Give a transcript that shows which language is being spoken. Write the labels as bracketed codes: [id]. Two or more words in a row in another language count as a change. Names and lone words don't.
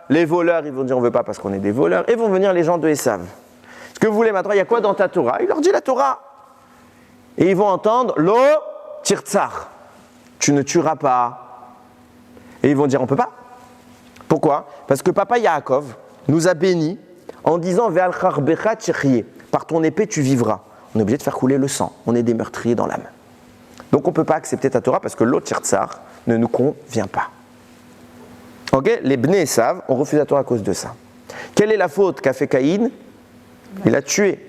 [fr] Les voleurs, ils vont dire on ne veut pas parce qu'on est des voleurs. Et vont venir les gens de Esav. Ce que vous voulez ma Torah, il y a quoi dans ta Torah? Il leur dit la Torah. Et ils vont entendre [he] לא תרצח. [fr] Tu ne tueras pas. Et ils vont dire on ne peut pas. Pourquoi? Parce que papa Yaakov nous a bénis en disant [he] ועל חרבך תחיה. [fr] Par ton épée tu vivras. On est obligé de faire couler le sang. On est des meurtriers dans l'âme. Donc on ne peut pas accepter ta Torah parce que l'autre tirtsar ne nous convient pas. Ok? Les [he] בני עשו [fr] ont refusé la Torah à cause de ça. Quelle est la faute qu'a fait Caïn? Il a tué.